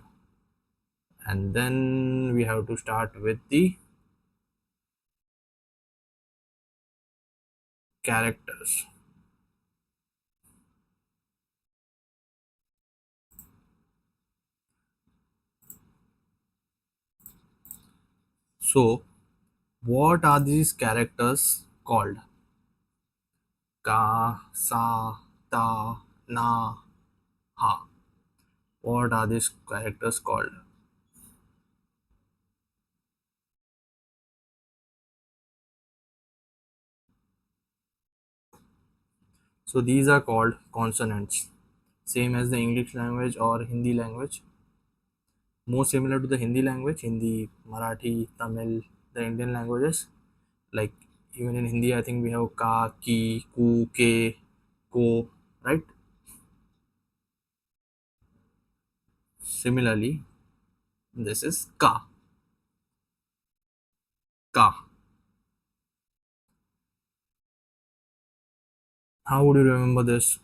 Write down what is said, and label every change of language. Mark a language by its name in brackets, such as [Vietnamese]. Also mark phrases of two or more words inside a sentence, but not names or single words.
[English] And then we have to start with the characters. So, what are these characters called? [Japanese] Ka, sa, ta, na, ha. [English] What are these characters called? So these are called consonants, same as the English language or Hindi language. More similar to the Hindi language, Hindi, Marathi, Tamil, the Indian languages. Like even in Hindi, I think we have [Japanese] ka, ki, ku, ke, ko, [English] right? Similarly, this is [Japanese] ka, ka. [English] How would you remember this?